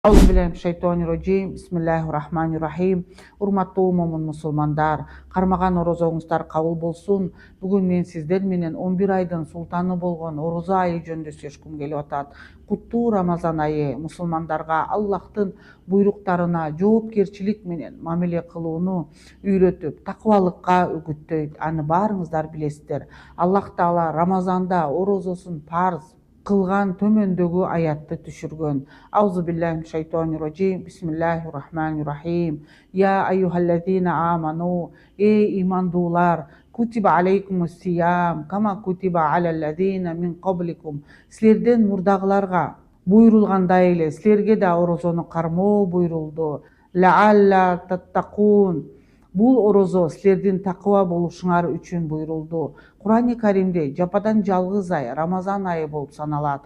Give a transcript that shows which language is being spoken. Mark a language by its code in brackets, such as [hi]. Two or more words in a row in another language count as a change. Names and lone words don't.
[ar] أعوذ بالله من الشيطان الرجيم. بسم الله الرحمن الرحيم. [ky] Урматтуу момун мусулмандар, кармаган орозоңуздар кабыл болсун. Бүгүн мен сиздер менен 11 айдын султаны болгон орозо айы жөнүндө сүйлөшкүм келип атат. Куттуу Рамазан айы мусулмандарга Аллахтын буйруктарына жоопкерчилик менен мамиле кылууну үйрөтүп, такыбалыкка үгүттөйт. Аны баарыңыздар билесиздер. Аллах Таала Рамазанда орозосун парз кылган төмөндөгү аятты түшүргөн. [ar] أعوذ بالله من الشيطان الرجيم. بسم الله الرحمن الرحيم. يا أيها الذين آمنوا, [ky] эй имандуулар, [ar] كتب عليكم الصيام كما كتب على الذين من قبلكم. [ky] Силерден мурдагыларга буйрулгандай эле силерге да орозону кармоо буйрулду. [ar] لعل تتقون. [ky] Бул орозо силердин такыба болушуңар үчүн буйрулду. Курани Каримде жападан жалгыз ай Рамазан айы болуп саналат.